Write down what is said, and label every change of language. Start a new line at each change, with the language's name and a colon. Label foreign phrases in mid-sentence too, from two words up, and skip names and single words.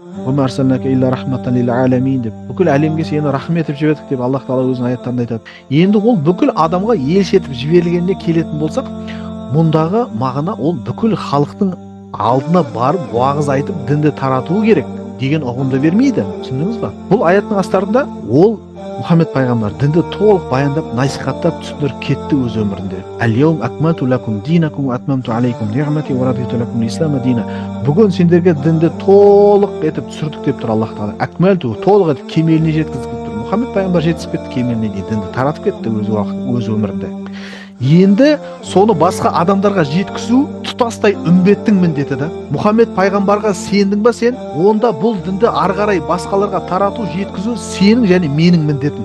Arabic: وأرسلناك إلا رحمة للعالمين
Kazakh: деп, бүкіл әлемге сені рахмет етіп жібердік деп Аллах тағала өзінің аяттарында айтады. Енді ол бүкіл адамға елші етіп жіберілгеніне келетін болсақ, мұндағы мағына ол бүкіл халықтың алдына барып уағыз айтып дінді таратуы керек деген ұғымды бермейді. Түсіндіңіз ба? Бұл аяттың астарында ол Мұхаммед пайғамбар дінді толық баяндап, насихаттап, түсіндіріп кетті өз өмірінде.
Arabic: اليوم أكملت لكم دينكم وأتممت عليكم نعمتي ورضيت لكم الإسلام دينا.
Kazakh: Бүгін сендерге дінді толық етіп түсірдік деп тұр Аллах тағала. Акмалту толық етіп кемеліне жеткізіп тұр. Мұхаммед пайғамбар жеткізіп кетті кемеліне дейін, дінді таратып кетті өз өмірінде. Енді соны басқа адамдарға жеткізу тұтастай үмбеттің міндеті да. Мұхаммед пайғамбарға сендің ба сен? Онда бұл дінді ары қарай басқаларға тарату, жеткізу сенің және менің міндетім.